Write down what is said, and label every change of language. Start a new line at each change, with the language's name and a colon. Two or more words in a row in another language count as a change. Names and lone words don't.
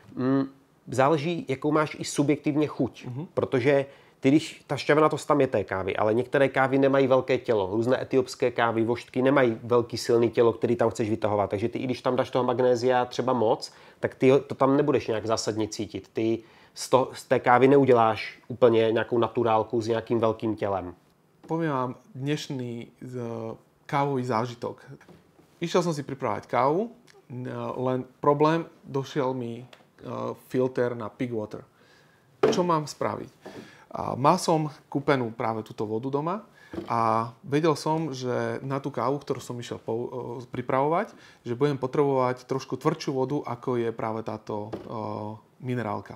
Czech: Záleží, jakou máš i subjektivně chuť, protože když ta šťavnatost tam je té kávy, ale některé kávy nemají velké tělo. Různé etiopské kávy, vožtky nemají velký silný tělo, který tam chceš vytahovat. Takže ty, i když tam dáš toho magnézia třeba moc, tak ty to tam nebudeš nějak zásadně cítit. Ty z té kávy neuděláš úplně nějakou naturálku s nějakým velkým tělem.
Slovak: Poviem vám dnešný kávový zážitok. Išiel som si pripravať kávu, len problém, došiel mi filter na
English: pig water.
Slovak: Čo mám spraviť? Mal som kúpenú práve túto vodu doma a vedel som, že na tú kávu, ktorú som išiel pripravovať, že budem potrebovať trošku tvrdšiu vodu, ako je práve táto minerálka.